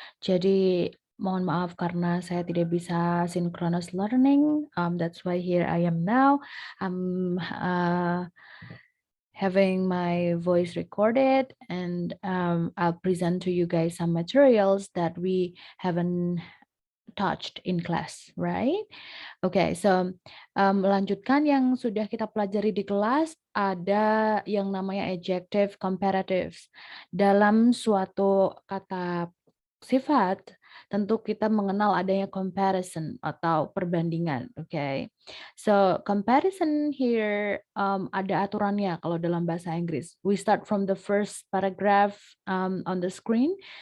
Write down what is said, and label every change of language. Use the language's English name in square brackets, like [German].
[Indonesian] Jadi mohon maaf karena saya tidak bisa synchronous learning. [English] That's why here I am now. I'm having my voice recorded, and I'll present to you guys some materials that we haven't touched in class, right? [Indonesian] Okay, so melanjutkan yang sudah kita pelajari di kelas, ada yang namanya adjective comparatives. Dalam suatu kata sifat, tentu kita mengenal adanya comparison atau perbandingan, okay? [English] So comparison here [Indonesian] ada aturannya kalau dalam bahasa Inggris. [English] We start from the first paragraph on the screen.